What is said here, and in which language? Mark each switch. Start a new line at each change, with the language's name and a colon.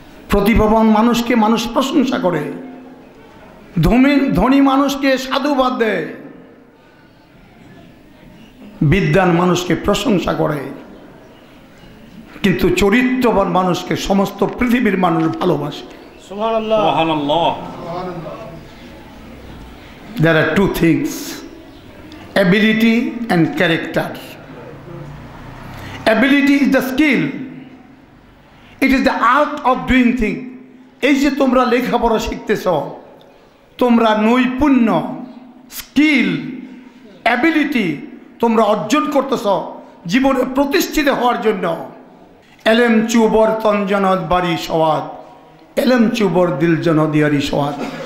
Bangla: প্রতিভাবান মানুষকে মানুষ প্রশংসা করে, ধনী মানুষকে সাধুবাদ দেয়, বিদ্বান মানুষকে প্রশংসা করে, কিন্তু চরিত্রবান মানুষকে সমস্ত পৃথিবীর মানুষ ভালোবাসে। সুবহানাল্লাহ।
English: There are two things, ability and character. Ability is the skill, it is the art of doing things.
Bangla: এই যে তোমরা লেখাপড়া শিখতেছ, তোমরা নৈপুণ্য, স্কিল, অ্যাবিলিটি তোমরা অর্জন করতেছ জীবনে প্রতিষ্ঠিত হওয়ার জন্য। এলেম চুবর তঞ্জনত বাড়ি সওয়াদ, এলেম চুবর দিল জনদিয়ারি সওয়াদ।